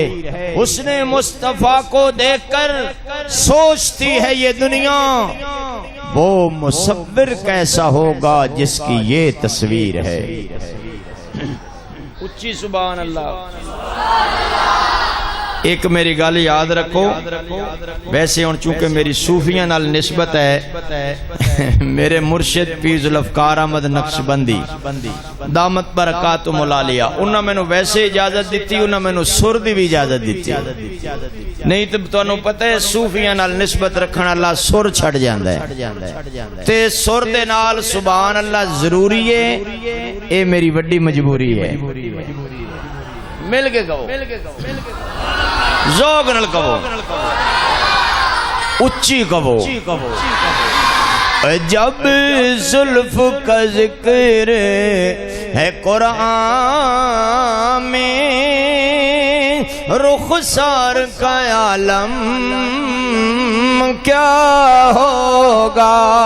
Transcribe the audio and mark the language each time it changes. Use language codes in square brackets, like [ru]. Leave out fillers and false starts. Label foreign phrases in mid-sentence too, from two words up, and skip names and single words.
[ur] حسن مصطفیٰ کو دیکھ کر سوچتی ہے یہ دنیا، وہ مصور کیسا ہوگا جس کی یہ تصویر ہے۔ [pa] اچھی [ar] سبحان اللہ۔ [pa] ایک میری گل یاد رکھو، ویسے ہن چونکہ میری صوفیاں نال نسبت ہے، میرے مرشد پیر ذوالفقار احمد نقشبندی [ar] دامت برکاتہم العالیہ، [pa] انہاں مینوں ویسے اجازت دیتی، انہاں مینوں سر دی بھی اجازت دیتی، نہیں تو تانوں پتہ ہے صوفیاں نال نسبت رکھن والا سر چھڑ جاندا ہے، تے سر دے نال سبحان اللہ ضروری ہے، اے میری وڈی مجبوری ہے۔ مل کے کہو، ذوق نال کہو، اچھی کہو۔ [ur] جب زلف کا ذکر ہے قرآن میں، رخسار کا عالم کیا ہوگا؟